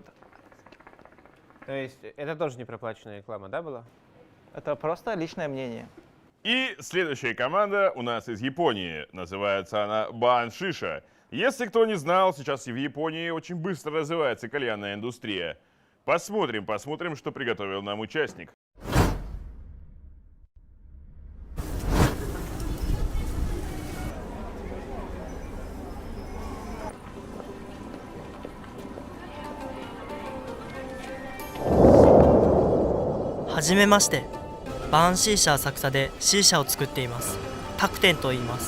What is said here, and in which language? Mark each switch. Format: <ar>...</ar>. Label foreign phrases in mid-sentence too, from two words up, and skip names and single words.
<ru>То есть это тоже не проплаченная реклама, да, была? Это просто личное мнение. И следующая команда у нас из Японии. Называется она Баан-шиша. Если кто не знал, сейчас и в Японии очень быстро развивается кальянная индустрия. Посмотрим, что приготовил нам участник.</ru> <ja>はじめまして、バーンシーシャ浅草でシーシャを作っていますタクテンと言います。</ja>